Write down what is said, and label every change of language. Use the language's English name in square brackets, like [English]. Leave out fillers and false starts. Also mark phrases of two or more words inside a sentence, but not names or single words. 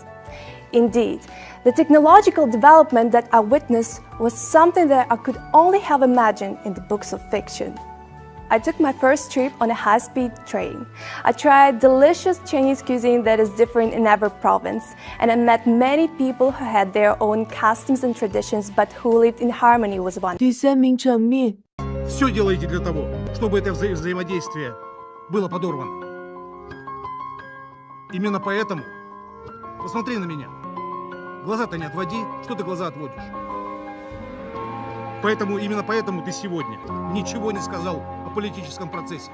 [English] Indeed, the technological development that I witnessed was something that I could only have imagined in the books of fiction. I took my first trip on a high-speed train. I tried delicious Chinese cuisine that is different in every province, and I met many people who had their own customs and traditions, but who lived in harmony with one. [Chinese] 第三名场面。 [Russian] Все делаете для того, чтобы это взаимодействие было подорвано. Именно поэтому, посмотри на меня. Глаза-то не отводи, что ты глаза отводишь? Именно поэтому ты сегодня ничего не сказал о политическом процессе.